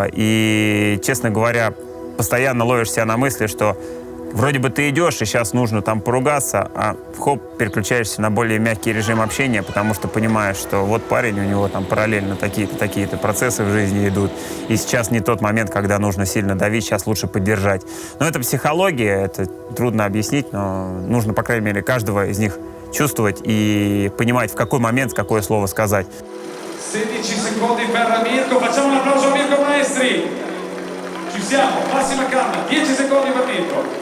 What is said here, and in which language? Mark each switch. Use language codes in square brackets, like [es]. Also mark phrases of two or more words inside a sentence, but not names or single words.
[ru] И, честно говоря, постоянно ловишь себя на мысли, что вроде бы ты идешь, и сейчас нужно там поругаться, а хоп, переключаешься на более мягкий режим общения, потому что понимаешь, что вот парень, у него там параллельно такие-то процессы в жизни идут, и сейчас не тот момент, когда нужно сильно давить, сейчас лучше поддержать. Но это психология, это трудно объяснить, но нужно, по крайней мере, каждого из них чувствовать и понимать, в какой момент какое слово сказать. [it] 16 secondi per Mirko, facciamo un applauso a Mirko Maestri. Ci siamo, massima calma, 10 secondi per Mirko.